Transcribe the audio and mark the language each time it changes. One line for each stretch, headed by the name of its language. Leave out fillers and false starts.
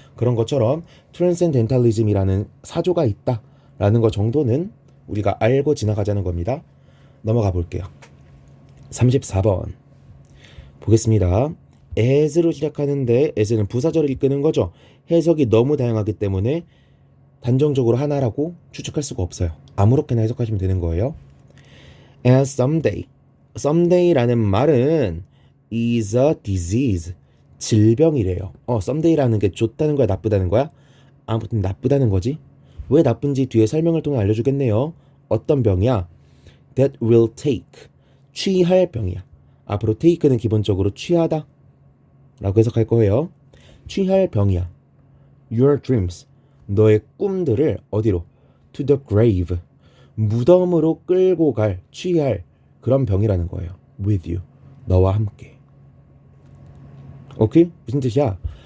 Korean: 그런 것처럼 트랜센덴탈리즘이라는 사조가 있다라는 것 정도는 우리가 알고 지나가자는 겁니다. 넘어가 볼게요. 34번 보겠습니다. as로 시작하는데 as는 부사절을 이끄는 거죠. 해석이 너무 다양하기 때문에 단정적으로 하나라고 추측할 수가 없어요. 아무렇게나 해석하시면 되는 거예요.
English: As someday
Korean: 라는 말은
English: is a disease,
Korean: 질병이래요. someday라는 게 좋다는 거야, 나쁘다는 거야? 아무튼 나쁘다는 거지. 왜 나쁜지 뒤에 설명을 통해 알려주겠네요. 어떤 병이야?
English: That will take,
Korean: 취할 병이야. 앞으로 take는 기본적으로 취하다 라고 해석할 거예요. 취할 병이야.
English: Your dreams,
Korean: 너의 꿈들을 어디로?
English: To the grave,
Korean: 무덤으로 끌고 갈, 취할 그런 병이라는 거예요.
English: With you,
Korean: 너와 함께. 오케이? 무슨 뜻이야?